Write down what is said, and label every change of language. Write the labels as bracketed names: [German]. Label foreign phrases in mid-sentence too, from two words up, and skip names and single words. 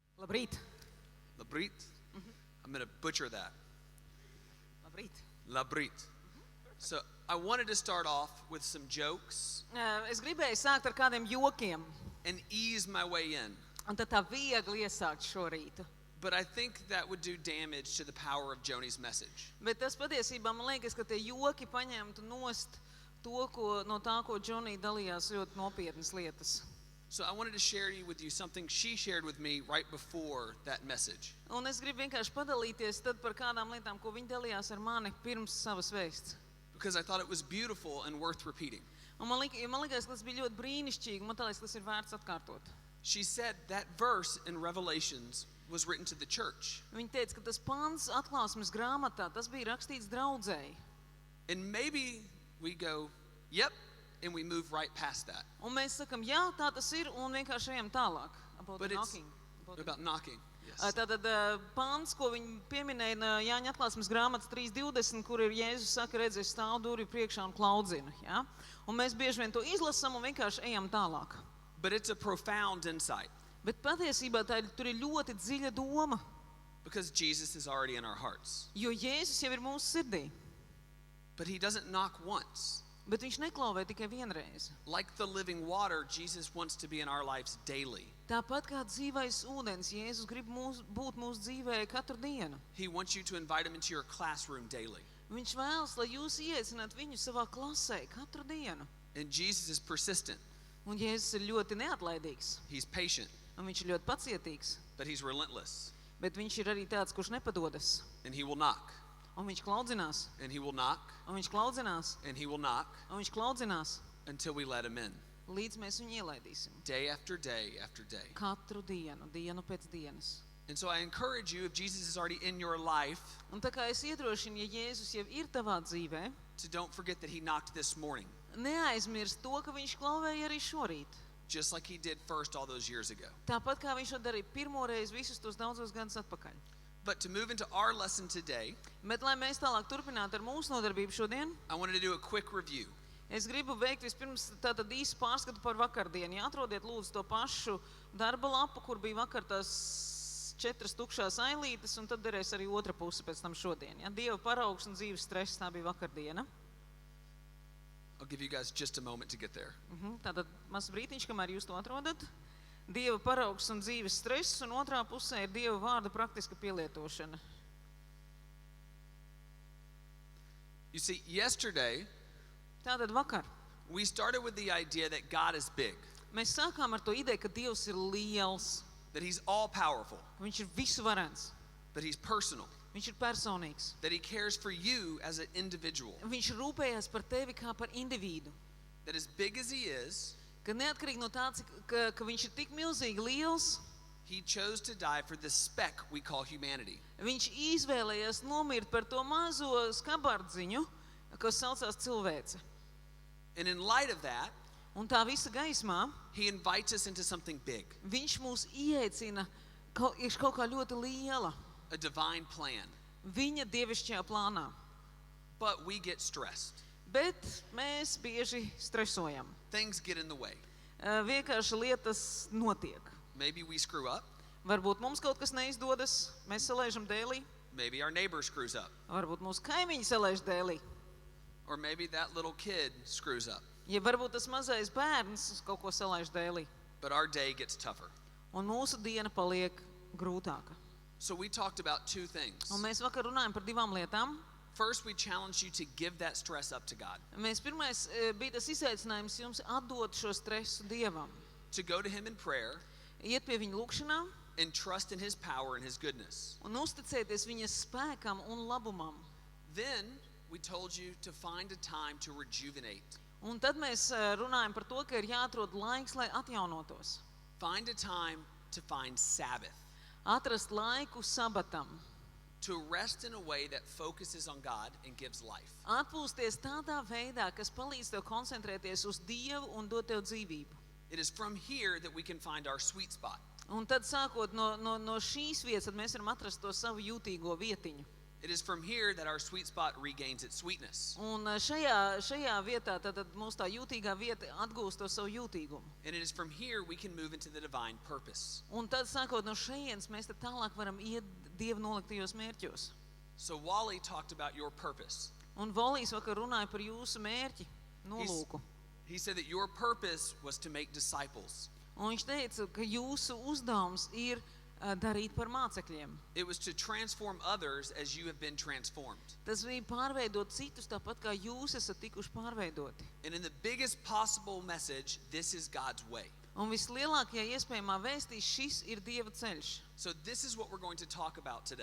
[Latvian] Labrīt. Labrīt. [English] I'm going to butcher that. [Latvian] Labrīt. Labrīt. [English] So I wanted to start off with some jokes [Latvian] Es gribēju sākt ar kādiem jokiem, [English] and ease my way in. [Latvian] un tad tā viegli iesākt šo rītu. [English] But I think that would do damage to the power of Joni's message. [Latvian] Bet tas patiesībā man liekas, ka tie joki paņemtu nost to, no tā, ko Džonī dalījās ļoti nopietnas lietas. [English] So I wanted to share with you something she shared with me right before that message. [Latvian] Un es gribu vienkārši padalīties tad par kādām lietām, ko viņa dalījās ar mani pirms savas vēsts. [English] Because I thought it was beautiful and worth repeating. [Latvian] Un man liekas, ka tas bija ļoti brīnišķīgi, un man liekas, ka tas ir vērts atkārtot. [English] She said that verse in Revelations was written to the church. [Latvian] Viņa teica, ka tas pants atklāsmes grāmatā, tas bija rakstīts draudzēji. [English] And maybe we go, yep, and we move right past that. [Latvian] Un mēs sakam, jā, tā tas ir, un vienkārši ejam tālāk. [English] But it's about knocking. Yes. [Latvian] Tātad pants, ko viņi pieminēja Jāņa atklāsmes grāmatas 3:20, kur ir Jēzus saka, redz, es stāvu durvju priekšā un klaudzinu. Ja? Un mēs bieži vien to izlasam un vienkārši ejam tālāk. [English] But it's a profound insight. [Latvian] Bet patiesībā tur ir ļoti dziļa doma. [English] Because Jesus is already in our hearts. [Latvian] Jo Jēzus jau ir mūsu sirdī. [English] But he doesn't knock once. [Latvian] Bet viņš neklauvē tikai vienreiz. [English] Like the living water, Jesus wants to be in our lives daily. [Latvian] Tāpat kā dzīvais ūdens, Jēzus grib būt mūsu dzīvē katru dienu. [English] He wants you to invite him into your classroom daily. [Latvian] Viņš vēlas, lai jūs ieaicināt viņu savā klasē katru dienu. [English] And Jesus is persistent. [Latvian] Un Jēzus ir ļoti neatlaidīgs. [English] He's patient. [Latvian] Un viņš ir ļoti pacietīgs. [English] But he's relentless. [Latvian] Bet viņš ir arī tāds, kurš nepadodas. [English] And he will knock. [Latvian] Un viņš klaudzinās. [English] And he will knock. [Latvian] Un viņš klaudzinās. [English] And he will knock. [Latvian] Un viņš klaudzinās. [English] Until we let him in. [Latvian] Līdz mēs viņu ielaidīsim. [English] Day after day after day. [Latvian] Katru dienu, dienu pēc dienas. [English] And so I encourage you, if Jesus is already in your life, [Latvian] Un tā kā es iedrošinu, ja Jēzus jau ir tavā dzīvē, [English] to don't forget that he knocked this morning. [Latvian] neaizmirst to, ka viņš klauvēja arī šorīt. [English] Just like he did first all those years ago. [Latvian] Tāpat kā viņš to darīja pirmoreiz visus tos daudzos gadus atpakaļ. [English] But to move into our lesson today, [Latvian] Bet, lai mēs tālāk turpinātu ar mūsu nodarbību šodien, [English] I wanted to do a quick review. [Latvian] es gribu veikt vispirms tātad īsu pārskatu par vakardienu. Ja atrodiet lūdzu to pašu darba lapu, kur bija vakar tās 4 tukšās ailītes, un tad derēs arī otra puse pēc tam šodien. Ja? Dieva paraugs un dzīves stress, tā bija vakardiena. [English] I'll give you guys just a moment to get there. [Latvian] Tātad mazs brītiņš, kamēr jūs to atrodat. Dieva paraugs un dzīves stress, un otrā pusē ir Dieva vārda praktiska pielietošana. [English] You see, yesterday, [Latvian] Tātad vakar [English] we started with the idea that God is big, [Latvian] mēs sākām ar to ideju, ka Dievs ir liels, [English] that he's all-powerful, [Latvian] viņš ir visuvarens, [English] that he's personal, [Latvian] viņš ir personīgs, [English] that he cares for you as an individual, [Latvian] viņš rūpējas par tevi kā par individu, [English] that as big as he is, [Latvian] ka neatkarīgi no tā, ka viņš ir tik milzīgi liels, [English] he chose to die for the speck we call humanity. [Latvian] viņš izvēlējās nomirt par to mazo skabardziņu, kas saucās cilvēce. [English] And in light of that, [Latvian] Un tā visa gaismā [English] he invites us into something big, [Latvian] viņš mūs ieaicina kaut kā ļoti liela, [English] a divine plan. [Latvian] viņa dievišķajā plānā. [English] But we get stressed. [Latvian] Bet mēs bieži stresojam. [English] Things get in the way. [Latvian] Vienkārši lietas notiek. [English] Maybe we screw up. [Latvian] Varbūt mums kaut kas neizdodas, mēs salaižam dēlī. [English] Maybe our neighbor screws up. [Latvian] Varbūt mūsu kaimiņi salaiž dēlī. [English] Or maybe that little kid screws up. [Latvian] Ja varbūt tas mazais bērns kaut ko salaiž dēlī. [English] But our day gets tougher. [Latvian] Un mūsu diena paliek grūtāka. [English] So we talked about 2 things. [Latvian] Un mēs vakar runājam par 2 lietām. [English] First, we challenged you to give that stress up to God. [Latvian] Pirmais bija tas izaicinājums jums atdot šo stresu Dievam. [English] To go to him in prayer [Latvian] Iet pie viņa lūkšanā [English] and trust in his power and his goodness. [Latvian] un uzticēties viņa spēkam un labumam. [English] Then we told you to find a time to rejuvenate. [Latvian] Un tad mēs runājam par to, ka ir jāatrod laiks, lai atjaunotos. [English] Find a time to find Sabbath. [Latvian] Atrast laiku sabatam. [English] To rest in a way that focuses on God and gives life. [Latvian] Atpūsties tādā veidā, kas palīdz tev koncentrēties uz Dievu un dot tev dzīvību. [English] It is from here that we can find our sweet spot. [Latvian] Un tad sākot no šīs vietas, tad mēs varam atrast to savu jūtīgo vietiņu. [English] It is from here that our sweet spot regains its sweetness. [Latvian] Un šajā vietā tad mūsu tā jūtīgā vieta atgūst to savu jūtīgumu. [English] And it is from here we can move into the divine purpose. [Latvian] Un tad, sākot no šejienes, mēs tad tālāk varam iet Dieva noliktajos mērķos. [English] So Wally talked about your purpose. [Latvian] Un Volijs vakar runāja par jūsu mērķi, nolūku. [English] He said that your purpose was to make disciples. [Latvian] Un viņš teica, ka jūsu uzdevums ir darīt par mācekļiem. [English] It was to transform others as you have been transformed. [Latvian] Tas bija pārveidot citus tāpat, kā jūs esat tikuši pārveidoti. [English] And in the biggest possible message, this is God's way. [Latvian] Un vislielākajā iespējamā vēstī šis ir Dieva ceļš. [English] So this is what we're going to talk about today.